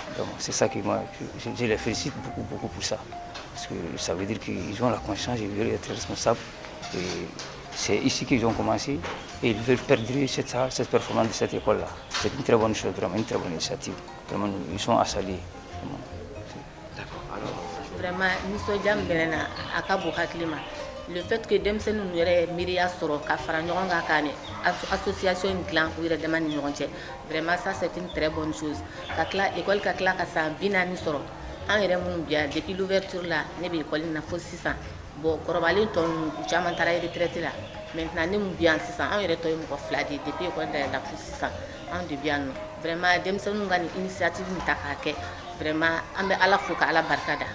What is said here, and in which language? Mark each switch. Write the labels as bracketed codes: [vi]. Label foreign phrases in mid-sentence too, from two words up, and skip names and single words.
[fr] Donc c'est ça qui moi, je les félicite beaucoup pour ça. Parce que ça veut dire qu'ils ont la conscience, ils veulent être responsables. Et c'est ici qu'ils ont commencé et ils veulent perdurer cette performance de cette école-là. C'est une très bonne chose, vraiment une très bonne initiative. Vraiment, ils sont à saluer. Vraiment, [bm] nisɔndiya min bɛ na a ka bon hakili ma. [fr] Le fait que [bm] denmisɛnninw ninnu yɛrɛ ye miiriya sɔrɔ ka fara ɲɔgɔn kan ka ni association in dilan u yɛrɛ dama ni ɲɔgɔn cɛ. [fr] Vraiment ça c'est une très bonne chose. [bm] Ka tila école ka tila ka san 40 sɔrɔ. An yɛrɛ minnu bi yan [fr] depuis l'ouverture [bm] la ne bɛ école in na fo sisan. Bon kɔrɔbalen tɔ ninnu u caman taara retraite la. Maintenant ne mun bi yan sisan an yɛrɛ tɔ ye mɔgɔ 2 de depuis école dayɛlɛ la fo sisan an de bi yan nɔ. Vraiment denmisɛnninw ka ni initiative min ta k'a kɛ vraiment an bɛ Ala fo ka Ala barika da.